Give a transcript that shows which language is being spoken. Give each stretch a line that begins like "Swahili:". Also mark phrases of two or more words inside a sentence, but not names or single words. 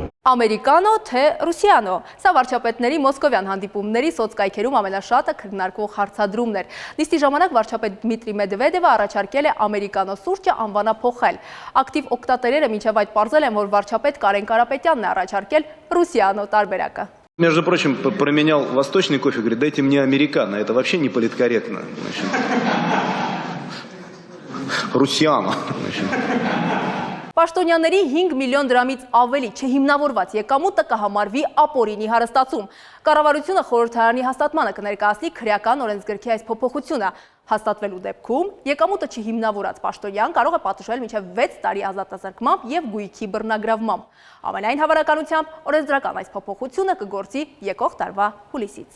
Armenian: Ամերիկանո թե Ռուսիանո։ Սա վարչապետների մոսկովյան հանդիպումների սոցկայքերում ամենաշատը քննարկվող հարցադրումն էր։ Նիստի ժամանակ վարչապետ Դմիտրի Մեդվեդևը առաջարկել է ամերիկանո սուրճը անվանափոխել։ Ակտիվ օգտատերերը մինչև այդ պարզել են, որ վարչապետ Կարեն Կարապետյանն է առաջարկել Ռուսիանո տարբերակը։
Russian: Между прочим, променял восточный кофе, говорит, дайте мне американо, это вообще не политкорректно.
Armenian: Ռուսիանո։ Պաշտոնյաների 5 միլիոն դրամից ավելի չհիմնավորված եկամուտը կհամարվի ապօրինի հարստացում։ Կառավարությունը խորհրդարանի հաստատմանը կներկայացնի քրեական օրենսգրքի այս փոփոխությունը։ Հաստատվելու դեպքում եկամուտը չհիմնավորած պաշտոնյան կարող է պատժվել մինչև 6 տարի ազատազրկմամբ և գույքի բռնագրավմամբ։ Ամենայն հավանականությամբ օրենսդրական այս փոփոխությունը կգործի եկող տարվա հուլիսից։